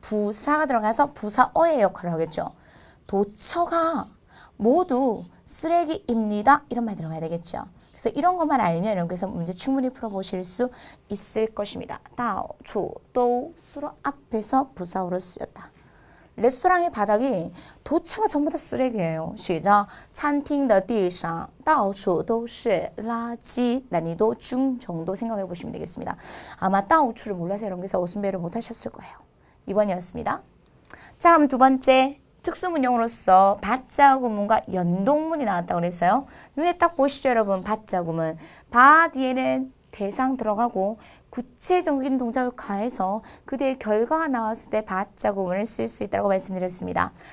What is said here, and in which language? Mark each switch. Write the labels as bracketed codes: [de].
[ko] 부사가 들어가서 부사어의 역할을 하겠죠. 도처가 모두 쓰레기입니다. 이런 말 들어가야 되겠죠. 그래서 이런 것만 알면 여러분께서 문제 충분히 풀어보실 수 있을 것입니다. 다오, 주, 또 수로 앞에서 부사어로 쓰였다. 레스토랑의 바닥이 도처가 전부 다 쓰레기예요. 시작. [zh] 餐厅的地上到处都是垃圾. [ko] 난이도 중 정도 생각해 보시면 되겠습니다. 아마 到处를 몰라서 여러분께서 어순배를 못 하셨을 거예요. 2번이었습니다. 자, 그럼 두 번째. 특수문용으로서 받자구문과 연동문이 나왔다고 그랬어요. 눈에 딱 보시죠, 여러분. 받자구문. 바 뒤에는 대상 들어가고 구체적인 동작을 가해서 그대의 결과가 나왔을 때 받자구문을 쓸 수 있다고 말씀드렸습니다.